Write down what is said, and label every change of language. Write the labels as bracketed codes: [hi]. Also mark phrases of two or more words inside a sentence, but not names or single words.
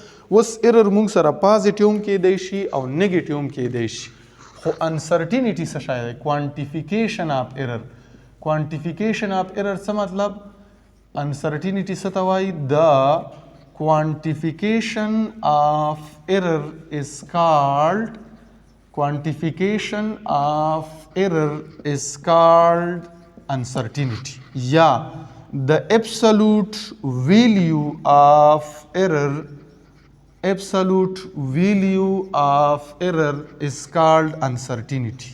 [ps] اوس ایرر مونږ سره پازیټیو هم کیدی شي او نیګیټیو هم کیدی شي، خو انسرټینټي څه شی دی؟ [en] quantification of error. quantification of error [ps] څه مطلب؟ [en] انسرټینټي [ps] څه ته وایي؟ [en] د quantification of error is called quantification of error is called uncertainty, یا the absolute value of error is called uncertainty.